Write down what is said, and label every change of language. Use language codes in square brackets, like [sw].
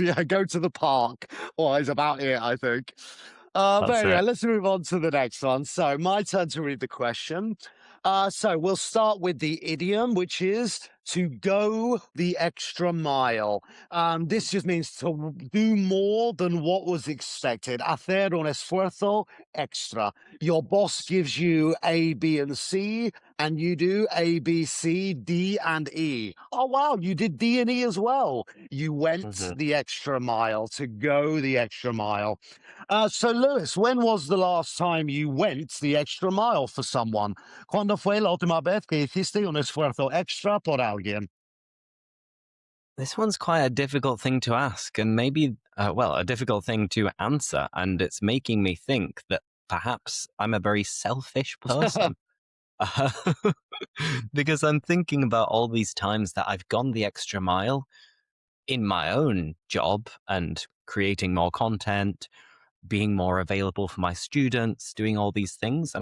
[en] Yeah, go to the park, or is about it, I think. But That's anyway, it. let's move on to the next one. So, my turn to read the question. So, we'll start with the idiom, which is to go the extra mile. This just means to do more than what was expected. [es] Hacer un esfuerzo extra. [en] Your boss gives you A, B, and C, and you do A, B, C, D, and E. Oh, wow, you did D and E as well. You went Mhm. the extra mile to go the extra mile. So, Lewis, when was the last time you went the extra mile for someone? [es] ¿Cuándo fue la última vez que hiciste un esfuerzo extra por alguien? [en] This one's quite a difficult thing to ask, and maybe, well, a difficult thing to answer. And it's making me think that perhaps I'm a very selfish person. Uh, because I'm thinking about all these times that I've gone the extra mile in my own job and creating more content, being more available for my students, doing all these things.